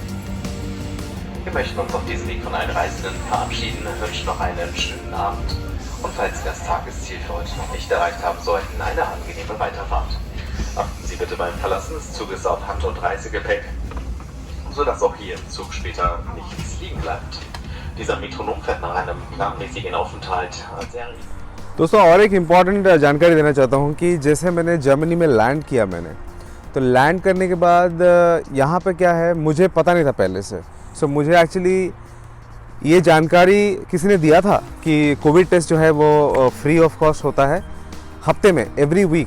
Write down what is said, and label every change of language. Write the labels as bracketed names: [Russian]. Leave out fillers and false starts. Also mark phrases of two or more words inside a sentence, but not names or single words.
[German] Wir möchten uns auf diesem Weg von allen Reisenden verabschieden, wünschen noch einen schönen Abend und falls Sie das Tagesziel für heute noch nicht erreicht haben sollten, eine angenehme Weiterfahrt. Achten Sie bitte beim Verlassen des Zuges auf Hand- und Reisegepäck, sodass auch hier im Zug später nichts liegen bleibt. Dieser Metronom fährt nach einem planmäßigen Aufenthalt sehr. [Hindi] दोस्तों, और एक इम्पॉर्टेंट जानकारी देना चाहता हूँ कि जैसे मैंने जर्मनी में लैंड किया, तो लैंड करने के बाद यहाँ पे क्या है मुझे पता नहीं था पहले से। सो मुझे एक्चुअली ये जानकारी किसी ने दिया था कि [English] Covid test [Hindi] जो है वो [English] free of cost [Hindi] होता है हफ्ते में, [English] every week.